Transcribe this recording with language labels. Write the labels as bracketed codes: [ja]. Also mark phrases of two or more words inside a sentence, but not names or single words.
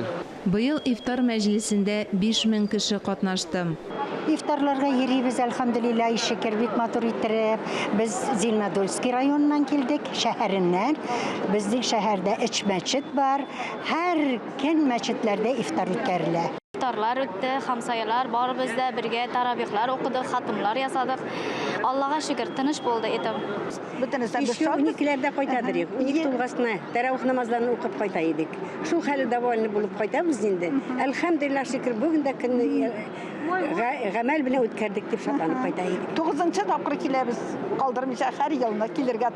[tt] Быел ифтар мәҗлесендә 5000 кеше катнашты. Ифтарларга йөрибез, әлхәмдүлилләһ, шөкер, бик матур иттереп. Без Зелнодольский районыннан килдек, шәһәреннән. Безнең шәһәрдә 3 мәчет бар. Һәр көн мәчетләрдә ифтар үткәрелә. İftarlar ötdü, hamsayalar var bizdə, birgə taravihlər oxuduq, xatımlar yasadıq. Allah'a şükür, tınış boldu edim. Еще 12-ләрдә кайтадыр. 12 тулгасына таравих намазларын укып кайта идек. Шул хәле давылны булып кайтабыз инде. Әлхәмдүлилләһ, шөкер, бүген дә көнне гамәл белән үткәрдек дип шатланып кайта идек. 9-нчы тапкыр киләбез, калдырмыйча һәр елны килергә.